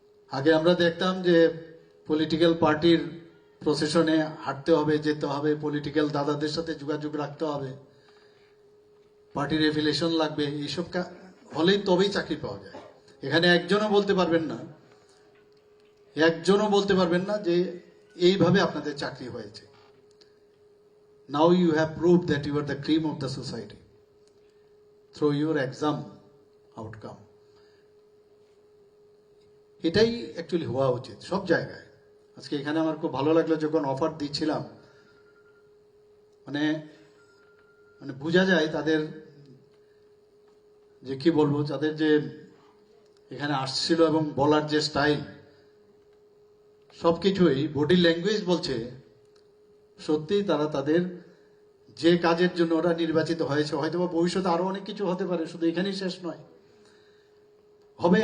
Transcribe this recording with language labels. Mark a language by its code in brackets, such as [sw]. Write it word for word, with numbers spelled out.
[bn] আগে আমরা দেখতাম যে পলিটিক্যাল পার্টির প্রসেশনে হাঁটতে হবে, যেতে হবে, পলিটিক্যাল দাদাদের সাথে যোগাযোগ রাখতে হবে, পার্টির এফিলিয়েশন লাগবে, এইসব কা- হলেই তবেই চাকরি পাওয়া যায়। এখানে একজনও বলতে পারবেন না, একজনও বলতে পারবেন না যে এইভাবে আপনাদের চাকরি হয়েছে। [en] Now you have proved that you are the cream of the society through your exam outcome. [bn] এটাই অ্যাকচুয়ালি হওয়া উচিত সব জায়গায়। আজকে এখানে আমার খুব ভালো লাগলো, যখন অফার দিচ্ছিলাম, মানে মানে বোঝা যায় তাদের যে কি বলবো, তাদের যে এখানে আসছিল এবং বলার যে স্টাইল, সবকিছুই বডি ল্যাঙ্গুয়েজ বলছে সত্যি তারা তাদের যে কাজের জন্য ওরা নির্বাচিত হয়েছে, হয়তো বা ভবিষ্যতে আরো অনেক কিছু হতে পারে, শুধু এখানেই শেষ নয়, হবে।